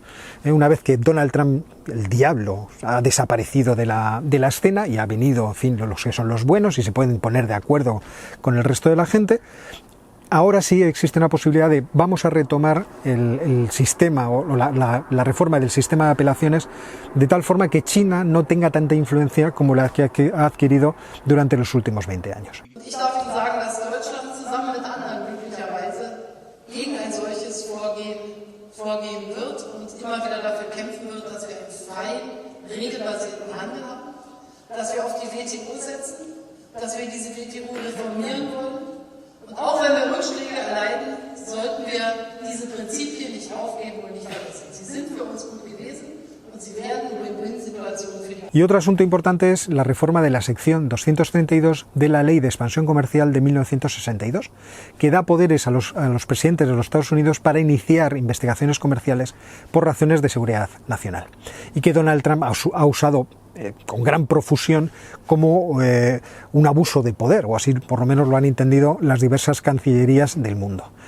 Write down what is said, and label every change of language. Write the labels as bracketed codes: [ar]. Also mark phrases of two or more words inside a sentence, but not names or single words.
[es] Una vez que Donald Trump, el diablo, ha desaparecido de la escena y ha venido, en fin, los que son los buenos y se pueden poner de acuerdo con el resto de la gente, ahora sí existe una posibilidad de vamos a retomar el sistema o la reforma del sistema de apelaciones de tal forma que China no tenga tanta influencia como la que ha adquirido durante los últimos 20 años. [de] Ich darf Ihnen sagen, dass Deutschland zusammen mit anderen glücklicherweise gegen ein solches vorgehen wird und immer wieder dafür kämpfen wird, dass wir einen freien, regelbasierten Handel haben, dass wir auf die WTO setzen, dass wir diese WTO reformieren wollen. Und auch wenn wir Rückschläge erleiden, sollten wir diese Prinzipien nicht aufgeben und nicht vergessen. Sie sind für uns gut gewesen und sie werden Win-Win-Situationen für die. [es] Y otro asunto importante es la reforma de la sección 232 de la Ley de Expansión Comercial de 1962, que da poderes a los presidentes de los Estados Unidos para iniciar investigaciones comerciales por razones de seguridad nacional, y que Donald Trump ha usado con gran profusión como un abuso de poder, o así por lo menos lo han entendido las diversas cancillerías del mundo.